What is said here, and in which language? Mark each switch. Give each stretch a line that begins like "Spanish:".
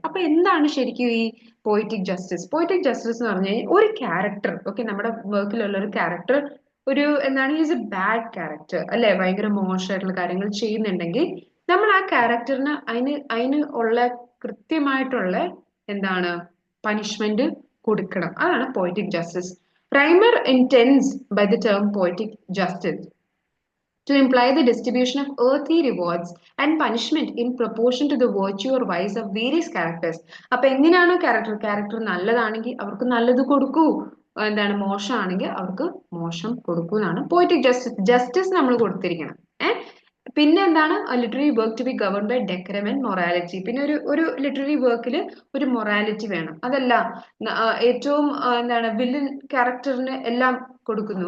Malayalam: അപ്പൊ എന്താണ് ശരിക്കും ഈ പോയറ്റിക് ജസ്റ്റിസ്? പോയറ്റിക് ജസ്റ്റിസ് എന്ന് പറഞ്ഞു കഴിഞ്ഞാൽ ഒരു ക്യാരക്ടർ, ഓക്കെ, നമ്മുടെ വർക്കിലുള്ള ഒരു ക്യാരക്ടർ ഒരു എന്താണ്
English: is a bad character
Malayalam: അല്ലെ, ഭയങ്കര മോശമായിട്ടുള്ള കാര്യങ്ങൾ ചെയ്യുന്നുണ്ടെങ്കിൽ നമ്മൾ ആ ക്യാരക്ടറിന് അതിന് ഉള്ള കൃത്യമായിട്ടുള്ള എന്താണ് പനിഷ്മെന്റ് കൊടുക്കണം. അതാണ് poetic justice.
English: Rymer intends by the term poetic justice to imply the distribution of earthly rewards and punishment in proportion to the virtue or vice of various characters.
Malayalam: അപ്പൊ എങ്ങനെയാണോ ക്യാരക്ടർ നല്ലതാണെങ്കിൽ അവർക്ക് നല്ലത് കൊടുക്കൂ, എന്താണ് മോശമാണെങ്കിൽ അവർക്ക് മോശം കൊടുക്കൂ എന്നാണ് പോയറ്റിക് ജസ്റ്റിസ് നമ്മൾ കൊടുത്തിരിക്കണം. പിന്നെ എന്താണ്
English: Literary work to be govern by decorum and morality.
Malayalam: പിന്നെ ഒരു ലിറ്റററി വർക്കിൽ ഒരു മൊറാലിറ്റി വേണം. അതല്ല ഏറ്റവും എന്താണ് വില്ലൻ ക്യാരക്ടറിന് എല്ലാം കൊടുക്കുന്നു.